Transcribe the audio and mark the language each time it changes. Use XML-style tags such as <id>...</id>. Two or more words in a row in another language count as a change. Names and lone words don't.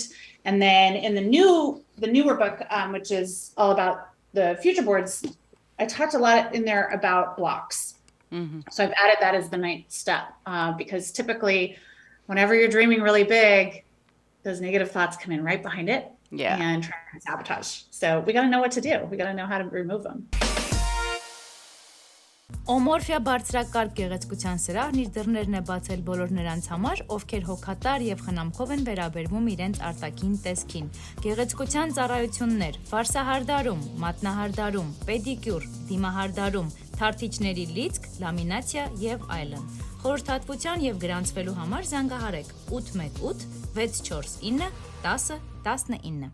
<en>And then in the newer book, which is all about the future boards, I talked a lot in there about blocks. So I've added that as the 9th step because typically whenever you're dreaming really big, those negative thoughts come in right behind it and try to sabotage. So we got to know what to do. We got to know how to remove them.</en> <hy>Օմորֆիա բարձրակարգ գեղեցկության սրահն իր դռներն է բացել բոլոր նրանց համար, ովքեր հոգատար եւ խնամքով են վերաբերվում իրենց արտաքին տեսքին։ Գեղեցկության ծառայություններ, վարսահարդարում, մատնահարդարում, պեդիկյուր, դիմահարդարում, թարթիչների լիցք, լամինացիա եւ այլն։ Խորհրդատվության եւ գրանցվելու համար զանգահարեք 818 649 10 19։</hy>